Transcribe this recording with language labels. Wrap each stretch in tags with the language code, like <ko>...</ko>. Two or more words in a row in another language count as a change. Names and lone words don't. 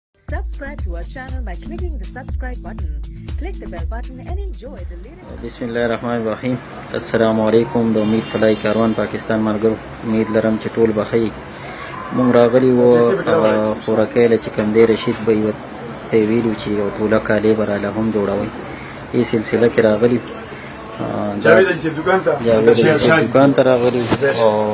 <en>Subscribe to our channel by clicking the subscribe button. Click the bell button and enjoy the latest.</en> <ar>بسم الله الرحمن الرحیم. السلام علیکم.</ar> <ps>د امید فلای کاروان پاکستان مرګو امید لرم چې ټول بخیر. مونږ راغلی وو خوراکۍ له چې کوم دی رشید به یې ته ویلو چې یو ټوله کالې به راله هم جوړوئ. دې سلسله کې راغلي جاوید دکان ته راغلي او</ps>